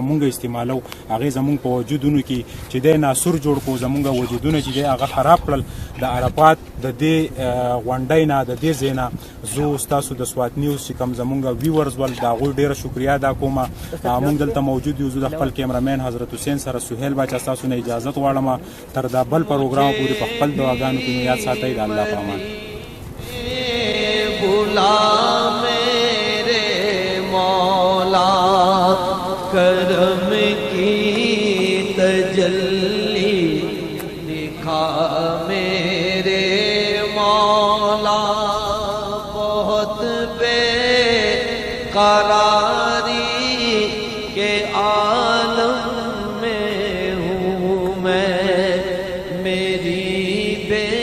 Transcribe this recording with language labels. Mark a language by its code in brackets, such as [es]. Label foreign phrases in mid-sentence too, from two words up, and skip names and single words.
[ps] مونږ استعمالو هغې زمونږ په وجودونو کې چې دی ناسور جوړ کړو زمونږ وجودونه چې دی هغه خراب کړل د عرفات د دې غونډۍ نه د دې ځای نه زه ستاسو د سوات نیوز چې کوم زمونږ ویورز ول د هغوی ډېره شکریا ادا کوم مونږ دلته موجود یو زه د خپل کیمرامین حضرت حسین سره سهیل باچا ستاسو نه اجازت غواړم تر دا بل پروګرام پورې په خپل دعاګانو کې مو یاد ساتئ د الله په امان [ur] کرم کی تجلی دکھا میرے مولا بہت بے قراری کے عالم میں ہوں میں میری بے